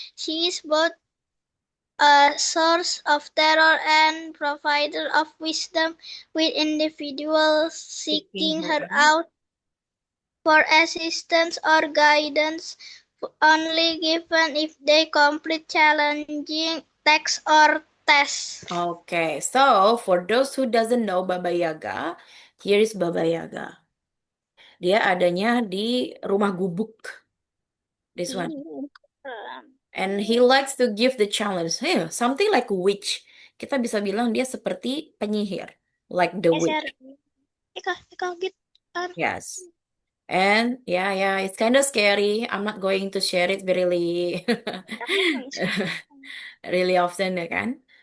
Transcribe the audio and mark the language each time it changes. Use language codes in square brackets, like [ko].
[en] She is both a source of terror and provider of wisdom, with individuals seeking her out for assistance or guidance only given if they complete challenging texts or tests. Okay, so for those who doesn't know Baba Yaga, here is Baba Yaga. [id] Dia adanya di rumah gubuk. [en] This one. And he likes to give the challenge. Hey, something like witch. [id] Kita bisa bilang dia seperti penyihir, [en] like the witch. Ikaw, Yes. And yeah, it's kind of scary. I'm not going to share it really, really often, ya kan?